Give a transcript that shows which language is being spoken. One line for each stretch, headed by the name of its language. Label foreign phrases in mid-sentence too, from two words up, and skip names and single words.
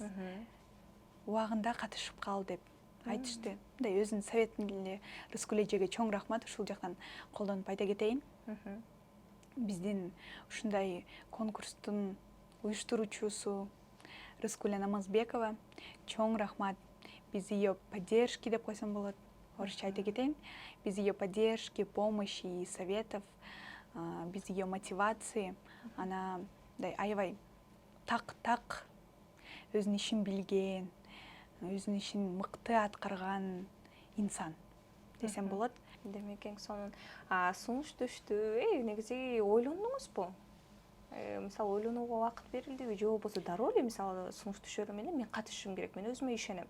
Kyrgyz: Убагында катышып кал деп айтышты. Мындай өзүнүн советин эле Рыскүл эжеге чоң рахмат, ушул жактан колдонуп айта кетейин. Биздин ушундай конкурстун уюштуруучусу Рыскүлө Намазбекова чоң рахмат.
Russian: Без ее поддержки
Kyrgyz: деп койсом болот. Орусча айта кетейин.
Russian: Без ее поддержки, помощи и советов, без ее мотивации, она
Kyrgyz: аябай так өзүнүн ишин билген, өзүнүн ишин мыкты аткарган инсан десем болот. Демек эң сонун сунуш түштү. Негизи ойлондуңузбу? Мисалы ойлонууга убакыт берилдиби, же болбосо дароо эле мисалы сунуш түшөрү менен мен катышышым керек, мен өзүмө ишенем